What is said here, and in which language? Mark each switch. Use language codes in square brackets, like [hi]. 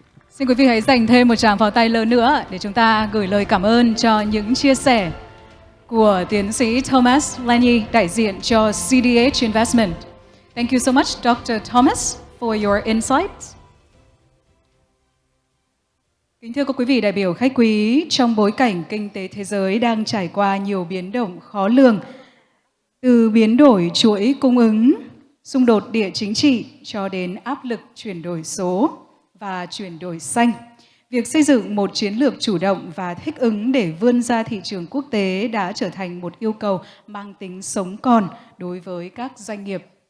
[vi] Xin quý vị hãy dành thêm một tràng pháo tay lớn nữa để chúng ta gửi lời cảm ơn cho những chia sẻ của tiến sĩ Thomas Lenny, đại diện cho CDH Investment. [en] Thank you so much, Dr. Thomas, for your insights. [vi] Kính thưa các quý vị đại biểu khách quý, trong bối cảnh kinh tế thế giới đang trải qua nhiều biến động khó lường, từ biến đổi chuỗi cung ứng, xung đột địa chính trị cho đến áp lực chuyển đổi số và chuyển đổi xanh, việc xây dựng một chiến lược chủ động và thích ứng để vươn ra thị trường quốc tế đã trở thành một yêu cầu mang tính sống còn đối với các doanh nghiệp.